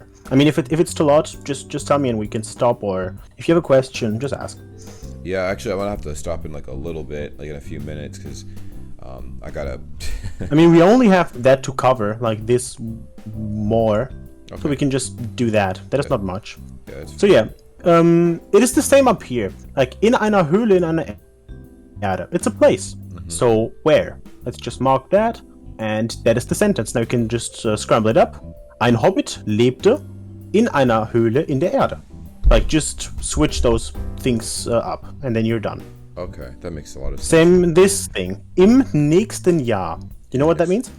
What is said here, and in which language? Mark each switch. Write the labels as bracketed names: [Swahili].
[English] I mean, if it's too lot, just tell me and we can stop. Or if you have a question, just ask. Yeah, actually, I'm gonna have to stop in like a little bit, like in a few minutes, because I gotta. I mean, we only have that to cover, like this more, Okay. so we can just do that. That is not much. Yeah, So yeah, it is the same up here. [German] Like in einer Höhle in einer Erde. [English] It's a place. So where? Let's just mark that, and that is the sentence. Now you can just scramble it up. [German] Ein Hobbit lebte in einer Höhle in der Erde. [English] Like just switch those things up, and then you're done. Okay, that makes a lot of sense. Same this thing. Im nächsten Jahr. You know what that means?